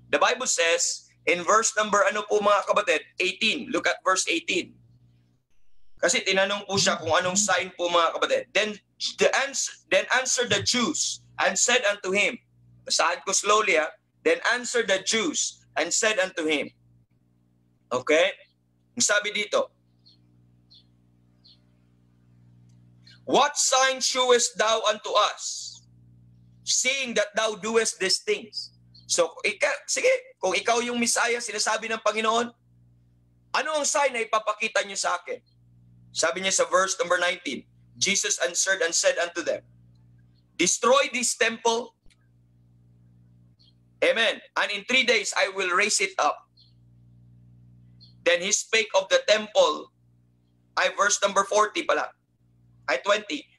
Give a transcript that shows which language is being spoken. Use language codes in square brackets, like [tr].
[en] The Bible says in verse number 18. Look at verse 18. [tl] Kasi tinanong po siya kung anong sign po mga kapatid. [en] Then answered the Jews and said unto him, [tl] basahan ko slowly [en] Then answered the Jews and said unto him. Okay? [tl] Ang sabi dito, [en] what sign showest thou unto us, seeing that thou doest these things? [tl] So, sige, kung ikaw yung Messiah, sinasabi ng Panginoon, ano ang sign na ipapakita niyo sa akin? Sabi niya sa [en] verse number 19, Jesus answered and said unto them, destroy this temple, amen, and in 3 days I will raise it up. Then he spake of the temple, verse number 40 pala, 20.